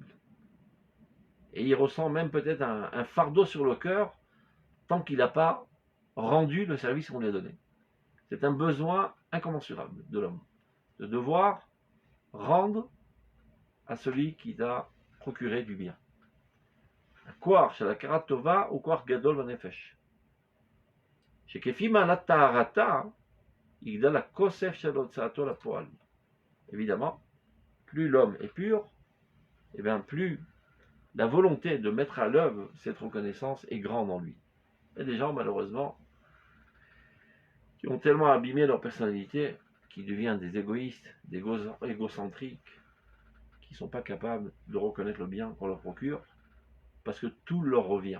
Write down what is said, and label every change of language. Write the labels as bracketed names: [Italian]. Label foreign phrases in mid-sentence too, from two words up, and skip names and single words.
[French] Et il ressent même peut-être un fardeau sur le cœur tant qu'il n'a pas rendu le service qu'on lui a donné. C'est un besoin incommensurable de l'homme, de devoir rendre à celui qui t'a procuré du bien. [Hebrew] כוסף של הכרת טובה וכוסף גדול בנפש. שכפי מעלת טהרתה, יגדל הכוסף של הוצאתו לפועל. [French] Évidemment, plus l'homme est pur, et bien plus la volonté de mettre à l'œuvre cette reconnaissance est grande en lui. Il y a des gens, malheureusement, qui ont tellement abîmé leur personnalité qu'ils deviennent des égoïstes, des égocentriques, qui ne sont pas capables de reconnaître le bien qu'on leur procure, parce que tout leur revient.